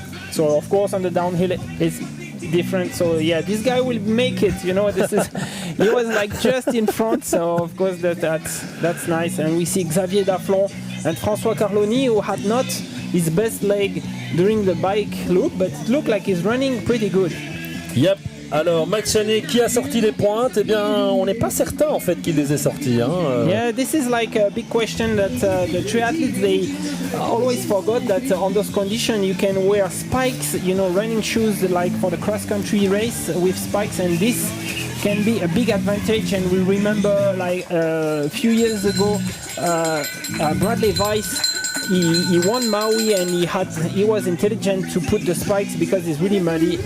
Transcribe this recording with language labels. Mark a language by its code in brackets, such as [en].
[en] So of course on the downhill it's different. So yeah, this guy will make it. This is he was like just in front. So of course that's nice. And we see Xavier Daflon and François Carloni, who had not his best leg during the bike loop, but it looked like he's running pretty good. [fr] Yep. Alors, Max Chanet, qui a sorti les pointes? Eh bien, on n'est pas certain en fait qu'il les ait sortis. [en] Yeah, this is like a big question that the triathletes, they always forgot that on those conditions you can wear spikes, running shoes like for the cross-country race with spikes, and this can be a big advantage. And we remember like a few years ago, Bradley Weiss, he won Maui, and he was intelligent to put the spikes because it's really muddy.